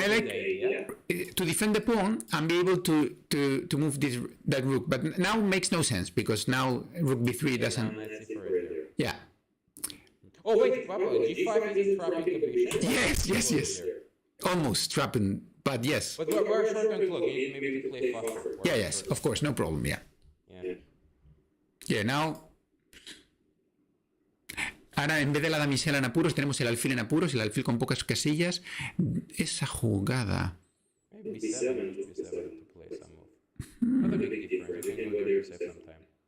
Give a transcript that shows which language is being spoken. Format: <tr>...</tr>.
<en>I like to defend the pawn and be able to move that rook, but now it makes no sense because now rook b3 doesn't. Yeah. Oh wait, Papa, g5 isn't trapping the bishop. Yes. Almost trapping, but yes. But we're short on clock. Maybe we play faster. Yeah, yes, of course, no problem. Yeah, now.</en> <es>Ahora, en vez de la damisela en apuros, tenemos el alfil en apuros, el alfil con pocas casillas. Esa jugada.</es> <en>Maybe b7 to play some move. Not a big difference. You can go there second time.</en>